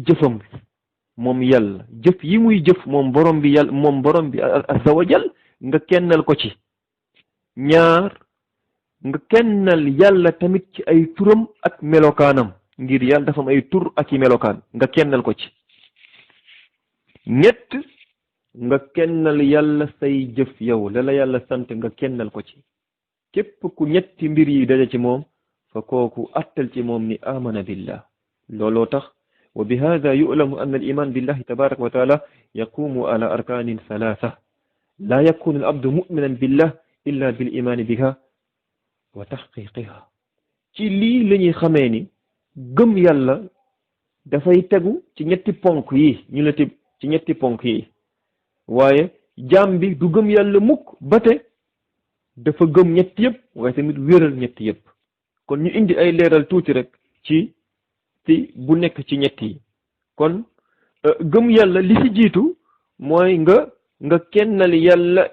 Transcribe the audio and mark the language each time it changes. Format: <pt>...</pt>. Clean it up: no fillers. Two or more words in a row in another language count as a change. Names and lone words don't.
<wo>jëfam moom yàlla jëf yi muy jëf moom borom bi yàlla moom borom bi</wo> <ar>عز وجل</ar> <wo>nga kennal ko ci ñaar nga kennal yàlla tamit ci ay turam ak melokaanam ngir yàlla dafa am ay tur ak i melokaan nga kennal ko ci ñett nga kennal yàlla say jëf yow la yàlla sant nga kennal ko ci képp ku ñetti mbir yi daje ci moom fa kooku attal ci moom ni</wo> <ar>آمن بالله</ar> <wo>looloo tax</wo> <ar>وبهذا يعلم أن الإيمان بالله تبارك وتعالى يقوم على أركان ثلاثة لا يكون العبد مؤمنا بالله إلا بالإيمان بها وتحقيقها</ar> <wo>ci lii la ñuy xamee ni gëm yàlla dafay tegu ci ñetti ponk yi ñu la tib ci ñetti ponk yi waaye jaam bi du gëm yàlla mukk ba te dafa gëm ñett yëpp waaye tamit wéral ñett yëpp kon ñu indi ay leeral tuuti rek ci bu nekk ci ñett yi kon gëm yàlla li ci jiitu mooy nga kennal yàlla</wo>